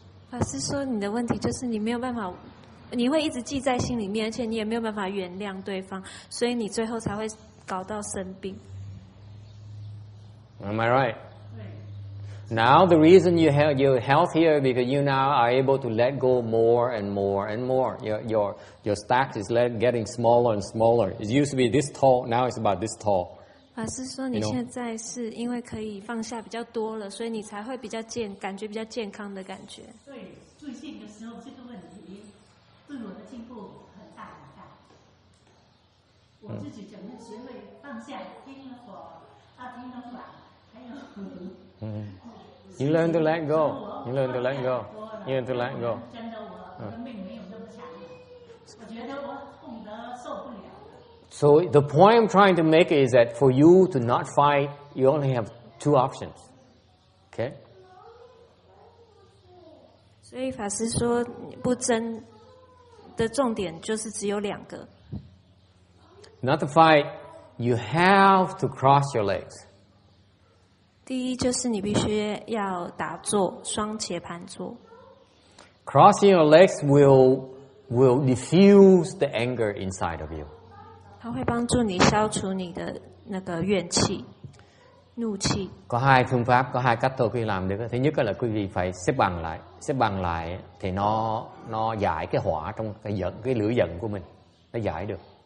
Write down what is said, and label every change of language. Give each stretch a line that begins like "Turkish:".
Chinese: 法师说，你的问题就是你没有办法，你会一直记在心里面，而且你也没有办法原谅对方，所以你最后才会搞到生病。
English: Am I right? Now the reason you're healthier because you now are able to let go more and more and more. Your stack is getting smaller and smaller. It used to be this tall. Now it's about this tall.
Chinese: 法师说，你现在是因为可以放下比较多了，所以你才会感觉比较健康的感觉。对，最近的时候这个问题对我的进步很大很大。我自己整个学会放下，听了佛，听了法，还有。
English: You learn to let go. You learn to let go. You learn to let go.
Chinese: 真的，我的命没有那么强，我觉得我痛得受不了。
English: So the point I'm trying to make is that for you to not fight, you only have two options. Okay?
Chinese: 所以法师说，不争的重点就是只有两个。
English: Not to fight, you have to cross your legs.
Chinese: 第一就是你必须要打坐，双茄盘坐。
English: Crossing your legs will diffuse the anger inside of you.
Chinese: 它会帮助你消除你的那个怨气、怒气。
Vietnamese: Có hai phương pháp, có hai cách thôi quý vị làm được. Thứ nhất là quý vị phải xếp bằng lại thì nó giải cái hỏa trong cái lửa giận của mình, nó giải được.